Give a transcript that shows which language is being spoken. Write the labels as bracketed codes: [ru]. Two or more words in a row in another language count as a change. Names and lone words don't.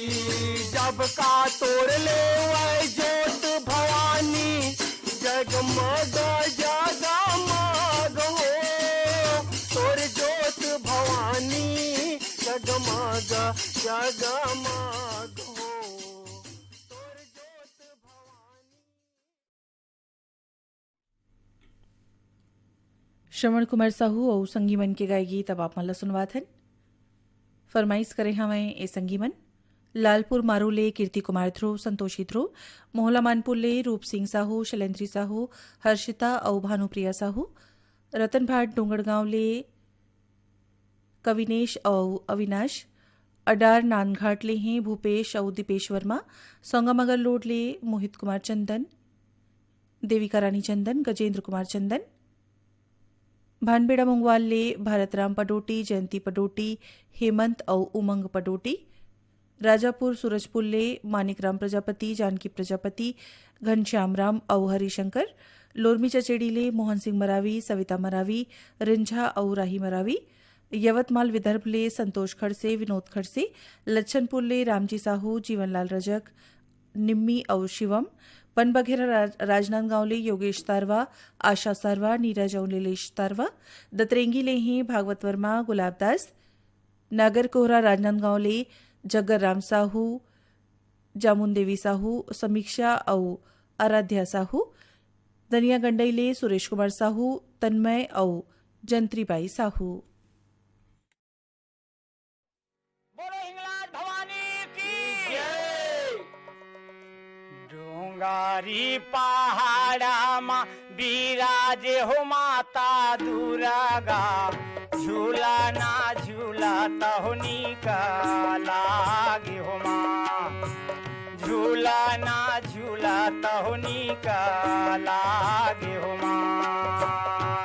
[hne] जब का तोर ले वै ज्योत भवानी जगमग जगमग हो तोर ज्योत भवानी जगमग जगमग हो तोर ज्योत भवानी श्रवण कुमार साहू और संगीमन के गाय गीत अब आप मला सुनवात हन फरमाइश करे हमें ए संगीमन लालपुर मारूले कीर्ति कुमार ध्रुव संतोषी ध्रुव मोहला मानपुरले रूप सिंह साहू शैलेंद्री साहू हर्षिता और भानुप्रिया साहू रतन भाट डोंगरगांवले कविनेश और अविनाश अडार नानघाटले हैं भूपेश और दीपेश वर्मा सोंगामगर लोडले मोहित कुमार चंदन देविका रानी चंदन गजेंद्र कुमार चंदन भानबेड़ा मुंगवाल ले भारतराम पडोटी, जयंती पडोटी, हेमंत और उमंग पडोटी। राजापुर सूरजपुर ले मानिकराम प्रजापति, जानकी प्रजापति, घनश्याम राम और हरिशंकर। लोरमी चचेड़ी ले मोहन सिंह मरावी, सविता मरावी, रिंझा और राही मरावी। यवतमाल विदर्भ ले संतोष खड़से, विनोद खड़से। लच्छनपुर ले रामजी साहू, जीवनलाल रजक, निम्मी और शिवम। पनबघेरा राजनांदगांव ले योगेश तारवा, आशा सारवा, नीरज और नीलेश तारवा। दतरेंगी ले हैं भागवत वर्मा, गुलाबदास। नागर कोहरा राजनांदगांव ले जग्गर राम साहू, जामुन देवी साहू, समीक्षा और आराध्या साहू। दनिया गंडई ले सुरेश कुमार साहू, तन्मय और जंत्रीबाई साहू। बोलो हिंगलाज भवानी की जय। डोंगारी पहाड़ा मा बिराजे हो माता दुर्गा, झूला ना झूला तहुनी का लागे हो माँ, झूला ना झूला तहुनी का लागे हो माँ।